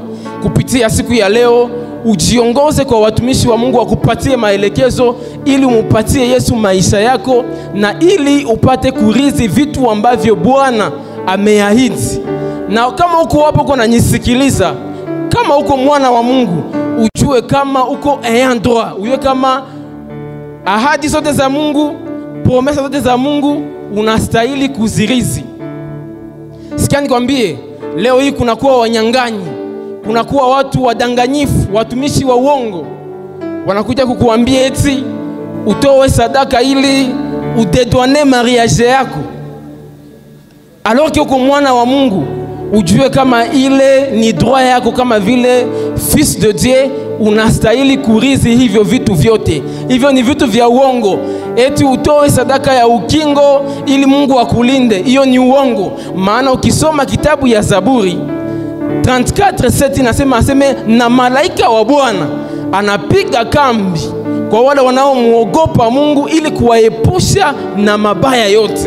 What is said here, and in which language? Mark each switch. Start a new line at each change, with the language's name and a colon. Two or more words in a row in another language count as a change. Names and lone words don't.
Swahili: Kupitia siku ya leo ujiongoze kwa watumishi wa Mungu wakupatie maelekezo ili umupatie Yesu maisha yako, na ili upate kurizi vitu ambavyo Bwana ameahidi. Na kama uko hapo kwa nanisikiliza, kama uko mwana wa Mungu, ujue kama uko
French: ayant droit,
Swahili: ujue kama ahadi zote za Mungu, promesa zote za Mungu unastahili kuzirizi. Sikia nikwambie, leo hii kunakuwa wanyang'anyi, kunakuwa watu wadanganyifu, watumishi wa uongo, wanakuja kukuambia eti utoe sadaka ili udedwane mariage yako.
French: Alors que
Swahili: uko mwana wa Mungu, ujue kama ile ni droit yako, kama vile
French: fils de Dieu
Swahili: unastahili kurithi hivyo vitu vyote. Hivyo ni vitu vya uongo. Eti utoe sadaka ya ukingo ili Mungu akulinde, hiyo ni uongo. Maana ukisoma kitabu ya Zaburi 34:7 nasema na malaika wa Bwana anapiga kambi kwa wale wanaomuogopa Mungu ili kuwaepusha na mabaya yote.